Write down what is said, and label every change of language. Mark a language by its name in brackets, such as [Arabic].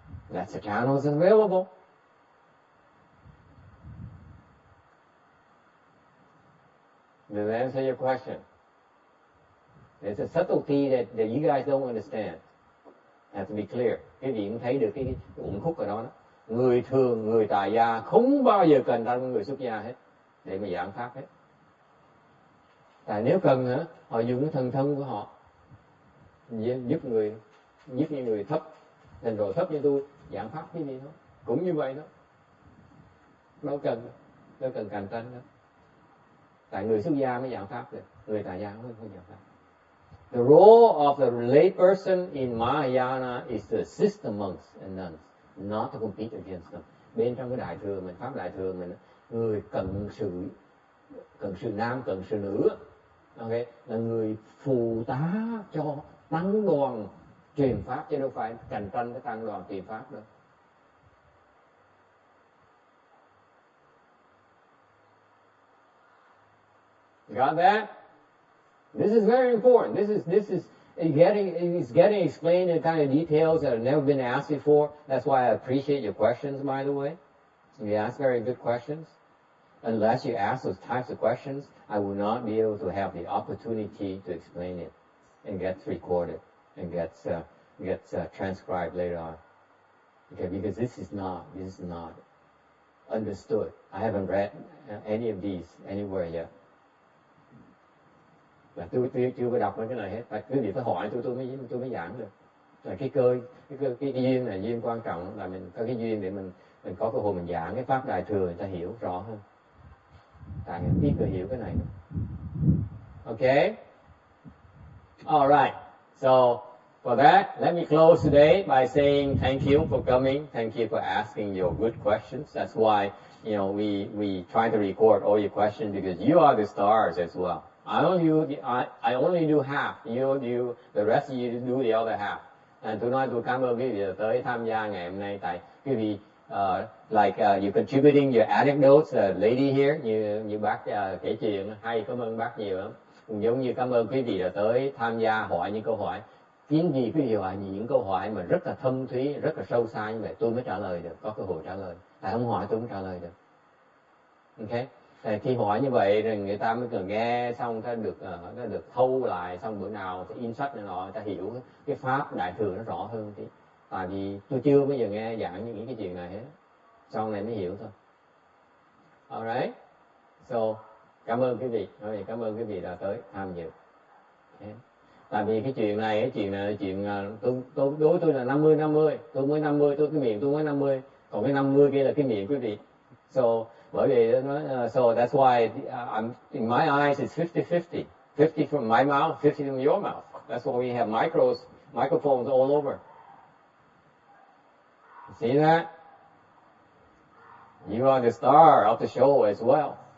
[English] That's the channels available. Does that answer your question? There's a subtlety that you guys don't understand. Have to be clear. [Vietnamese] Cái gì cũng thấy được cái uẩn khúc ở đó. Người thường, người tại gia không bao giờ cần ra người xuất gia hết để mà giảng pháp hết. Tại nếu cần hả, họ dùng cái thần thông của họ giúp những người thấp, thành độ thấp như tôi giảng pháp cái gì thôi, cũng như vậy đó. Đâu cần cạnh tranh đó. Tại người xuất gia mới giảng pháp được, người tại gia không giảng pháp. [English] The role of the lay person in Mahayana is to assist the monks and nuns, not to compete against them. [Vietnamese] Bên trong cái đại thừa mình, pháp đại thừa mình, người cận sự nam, cận sự nữ, okay, là người phù tá cho tăng đoàn truyền pháp, chứ đâu phải cạnh tranh cái tăng đoàn truyền pháp đâu. [English] You got that? This is very important. This is getting explained in kind of details that have never been asked before. That's why I appreciate your questions, by the way. You ask very good questions. unless you ask those types of questions, I will not be able to have the opportunity to explain it and gets recorded and gets transcribed later on. Okay, because this is not understood. I haven't read any of these anywhere yet. [Vietnamese] Và tôi chưa có đọc mấy cái này hết. Và quý vị phải hỏi tôi mới giảng được. Là cái duyên này duyên quan trọng, là mình có cái duyên để mình có cơ hội mình giảng cái pháp đại thừa, người ta hiểu rõ hơn. Tại ít người hiểu cái này. [English] Okay? All right. So for that, let me close today by saying thank you for coming. Thank you for asking your good questions. That's why, we try to record all your questions, because you are the stars as well. I only do half. The rest of you do the other half. [Vietnamese] And tôi cảm ơn quý vị tới tham gia ngày hôm nay. Tại quý vị, [English] you're contributing your anecdotes, lady here, [Vietnamese] như bác kể chuyện, hay, cảm ơn bác nhiều lắm. Cũng giống như cảm ơn quý vị đã tới tham gia hỏi những câu hỏi. Kiến gì quý vị hỏi những câu hỏi mà rất là thâm thúy, rất là sâu xa như vậy, tôi mới trả lời được, có cơ hội trả lời. Tại không hỏi tôi không trả lời được. Ok? Khi hỏi như vậy rồi người ta mới cần nghe xong ta được thâu lại, xong bữa nào thì in sách này nọ, người ta hiểu cái pháp đại thừa nó rõ hơn tí. Tại vì tôi chưa bao giờ nghe giảng những cái chuyện này hết, sau này mới hiểu thôi. [English] Alright, so [Vietnamese] cảm ơn quý vị, cảm ơn quý vị đã tới tham dự. Okay. Tại vì cái chuyện này đối tôi là 50-50, tôi mới 50, tôi cái miệng tôi mới 50, còn cái 50 kia là cái miệng quý vị. [English] So [Vietnamese] bởi vì nó [English] so that's why in my eyes it's 50-50. 50 from my mouth, 50 from your mouth. That's why we have microphones all over. See that? You are the star of the show as well.